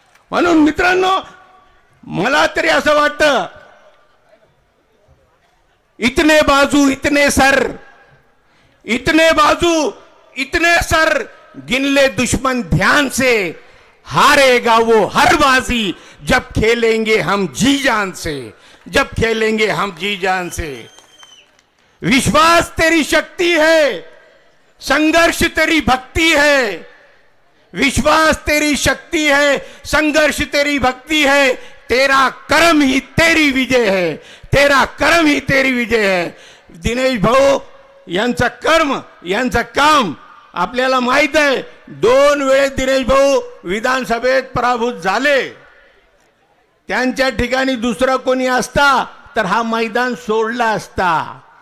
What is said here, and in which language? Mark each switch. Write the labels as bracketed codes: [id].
[mr] म्हणून मित्रांनो, मला तरी असं वाटतं, [hi] इतने बाजू इतने सर, इतने बाजू इतने सर, गिन ले दुश्मन ध्यान से, हारेगा वो हर बाजी, जब खेलेंगे हम जी जान से, जब खेलेंगे हम जी जान से. विश्वास तेरी शक्ति है, संघर्ष तेरी भक्ति है. विश्वास तेरी शक्ति है, संघर्ष तेरी भक्ति है. तेरा कर्म ही तेरी विजय है, तेरा कर्म ही तेरी विजय है. [mr] दिनेश भाऊ यांचा कर्म, यांचा काम आपल्याला माहित आहे. 2 वेळेस दिनेश भाऊ विधानसभेत पराभूत झाले. त्यांच्या ठिकाणी दुसरा कोणी असता तर हा मैदान सोडला असता.